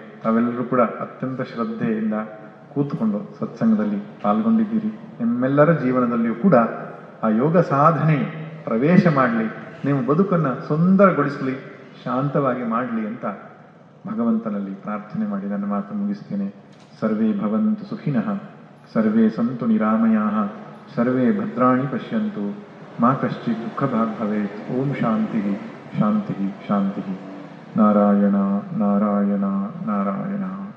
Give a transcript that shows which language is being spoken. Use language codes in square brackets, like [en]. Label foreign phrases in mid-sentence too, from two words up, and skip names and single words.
[kn] ತಾವೆಲ್ಲರೂ ಕೂಡ ಅತ್ಯಂತ ಶ್ರದ್ಧೆಯಿಂದ ಕೂತ್ಕೊಂಡು ಸತ್ಸಂಗದಲ್ಲಿ ಪಾಲ್ಗೊಂಡಿದ್ದೀರಿ. ನಿಮ್ಮೆಲ್ಲರ ಜೀವನದಲ್ಲಿಯೂ ಕೂಡ ಆ ಯೋಗ ಸಾಧನೆ ಪ್ರವೇಶ ಮಾಡಲಿ, ನೀವು ಬದುಕನ್ನು ಸುಂದರಗೊಳಿಸಲಿ, ಶಾಂತವಾಗಿ ಮಾಡಲಿ ಅಂತ ಭಗವಂತನಲ್ಲಿ ಪ್ರಾರ್ಥನೆ ಮಾಡಿ ನನ್ನ ಮಾತು ಮುಗಿಸ್ತೇನೆ. [sa] ಸರ್ವೇ ಭವಂತು ಸುಖಿನಃ, ಸರ್ವೇ ಸಂತು ನಿರಾಮಯಾಃ, ಸರ್ವೇ ಭದ್ರಾಣಿ ಪಶ್ಯಂತು, ಮಾ ಕಶ್ಚಿತ್ ದುಃಖಭಾಗ್ ಭವೇತ್. ಓಂ ಶಾಂತಿ ಶಾಂತಿ ಶಾಂತಿ. ನಾರಾಯಣ ನಾರಾಯಣ ನಾರಾಯಣ.